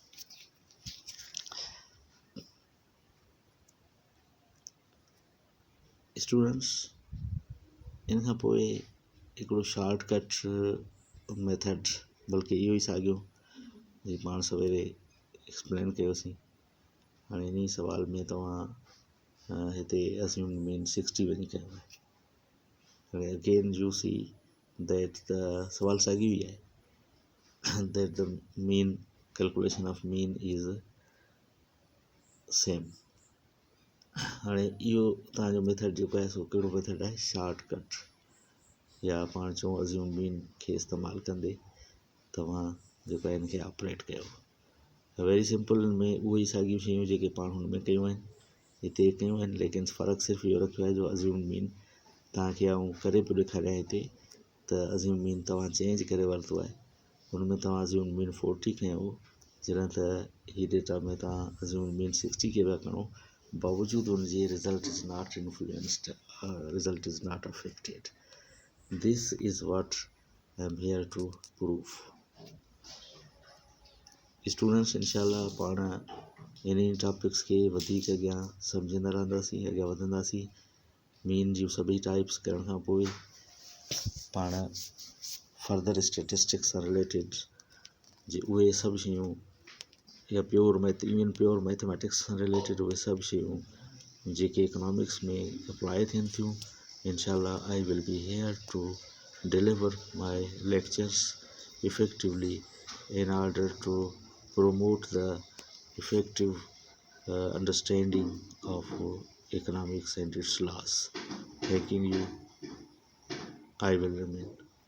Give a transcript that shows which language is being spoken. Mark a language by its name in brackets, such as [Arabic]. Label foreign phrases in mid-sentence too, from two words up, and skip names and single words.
[Sindhi] स्टूडेंट्स इन खां पोइ हिकिड़ो [English] shortcut method, [Sindhi] बल्कि इहो ई साॻियो जीअं पाण सवेरे एक्सप्लेन कयोसीं, हाणे इन सवाल में तव्हां हिते [English] assume mean [Sindhi] 60 वञी कयो आहे। [English] हाणे again you see that the [Sindhi] सवाल साॻियो ई आहे [English] that the mean calculation of mean is same. [Sindhi] हाणे इहो तव्हांजो मेथड जेको आहे सो कहिड़ो मेथड आहे, शॉर्टकट, या पाण चऊं [English] assume mean [Sindhi] खे इस्तेमालु कंदे तव्हां जेको आहे हिनखे ऑपरेट कयो। [English] very simple [Sindhi] में उहे ई साॻियूं शयूं जेके पाण हुन में कयूं आहिनि हिते कयूं आहिनि, लेकिन फ़र्क़ु सिर्फ़ु इहो रखियो आहे जो [English] assume mean [Sindhi] तव्हांखे आऊं करे पियो ॾेखारियां हिते त [English] assume mean [Sindhi] तव्हां चेंज करे वरितो आहे, हुन में तव्हां [English] assume mean [Sindhi] 40 खयो हो, जॾहिं त ही डेटा में तव्हां [English] assume mean [Sindhi] 60 खे पिया खणो, बावजूदि हुनजी [English] result is not influenced, result is not affected. this is what I am here to prove. [Sindhi] स्टूडेंट्स इंशाल्लाह पाण इन टॉपिक्स खे वधीक अॻियां सम्झंदा रहंदासीं, अॻियां वधंदासीं। मीन जी सभई टाइप्स करण खां पोइ पाण [English] further statistics [Sindhi] सां रिलेटेड जे उहे सभु शयूं या प्योर मैथमेटिक्स सां रिलेटेड उहे सभु शयूं जेके इकोनॉमिक्स में अप्लाई थियनि थियूं, [English] इंशाल्लाह I will be here to deliver my lectures effectively in order to promote the effective understanding of economics and its laws. Thanking you. I will remain.